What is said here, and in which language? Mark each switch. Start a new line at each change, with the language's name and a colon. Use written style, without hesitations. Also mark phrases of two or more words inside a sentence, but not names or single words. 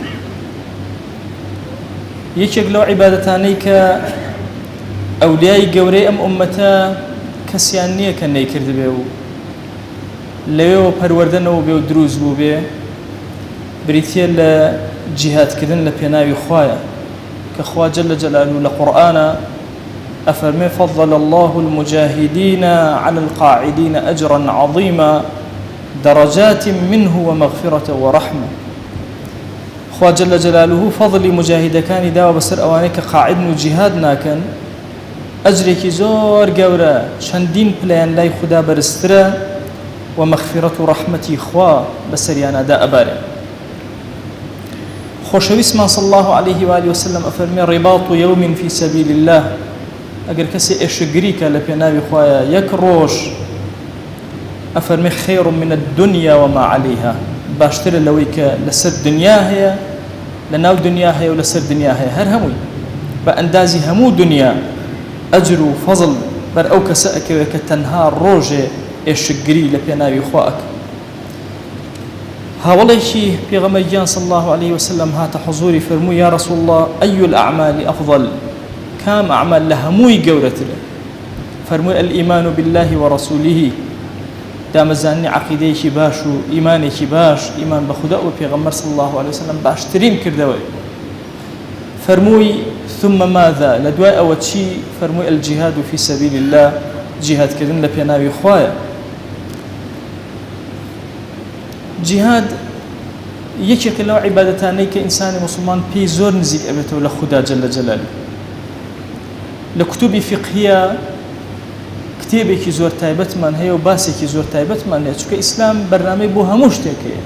Central Kurdish: یەکێک لەو عیبادەتانەی کە ئەولیای گەورەی ئەم ئوممەتە کەسیان نییە کە نەیکردبێ و لەوێەوە پەروەردەنەوە بێ و دروست بوو بێ، بریتیە لە جیهادکردن لە پێناوی خوایە کە خوا
Arabic: جەل جەلالوه
Central Kurdish: لە قورئانە ئەفەرمێ
Arabic: فضل الله المجاهدين على القاعدين أجرا عظيما درجات منه ومغفرة ورحمة.
Central Kurdish: خوا
Arabic: جل جلاله
Central Kurdish: فضل مجاهدەکانی داوە بەسەر ئەوانەی کە قاعدن و جیهاد ناکەن، ئەجرێکی زۆر گەورە چەندین پلەیان لای خوددا بەرزترە و مەغفرەت و ڕەحمەتی خوا بەسەریانەدا ئەبارێ. خۆشەویستمان
Arabic: صلی الله عليه وآله وسلم
Central Kurdish: ئەفەرمێ
Arabic: ڕیباط یوم في سبيل الله،
Central Kurdish: ئەگەر کەسێ ئێشەگری کە لە پێناوی خوایە یەک ڕۆژ، ئەفەرمێ
Arabic: خەیر من الدنيا وما عليها،
Central Kurdish: باشترە لەوەی کە لەسەر دنیا هەیە، لە ناو دنیا هەیە و لەسەر دنیا هەیە، هەر هەمووی بە ئەندازی هەموو دنیا ئەجر و فەزڵ بەر ئەو کەسە ئەکەوێت کە تەنها ڕۆژێ ئێشەگری لە پێناوی خوا ئەکە. هاوڵێکی پێغەمبەر گیان
Arabic: صلی الله عليه وسلم
Central Kurdish: هاتە حضوری فەرمووی
Arabic: یا رسول الله أي الأعمال أفضل،
Central Kurdish: کام ئەعمال لە هەمووی گەورەترە؟ فەرمووی
Arabic: الإيمان بالله ورسوله،
Central Kurdish: دامەزانی عەقیدەیەکی باش و ئیمانێکی باش، ئیمان بە خودا و پێغەمبەر
Arabic: صلی الله عليه وسلم
Central Kurdish: باشترین کردەوەی. فەرمووی
Arabic: ثم ماذا،
Central Kurdish: لە دوای ئەوە چی؟ فەرمووی
Arabic: الجهاد في سبيل الله،
Central Kurdish: جیهادکردن لە پێناوی خوایە. جیهاد یەکێکە لەو عیبادەتانەی کە ئینسانی موسڵمان پێی زۆر نزیک ئەبێتەوە لە خودا
Arabic: جەل جەلاله.
Central Kurdish: لە کتوبی فقهیە کتێبێکی زۆر تایبەتمان هەیە و باسێکی زۆر تایبەتمان هەیە، چونکە ئیسلام بەرنامەی بۆ هەموو شتێک هەیە.